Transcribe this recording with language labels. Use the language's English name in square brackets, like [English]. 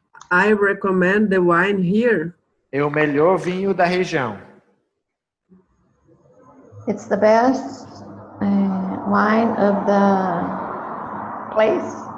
[English] I recommend the wine here. [Portuguese] É o melhor vinho da região. [English] It's the best wine of the place.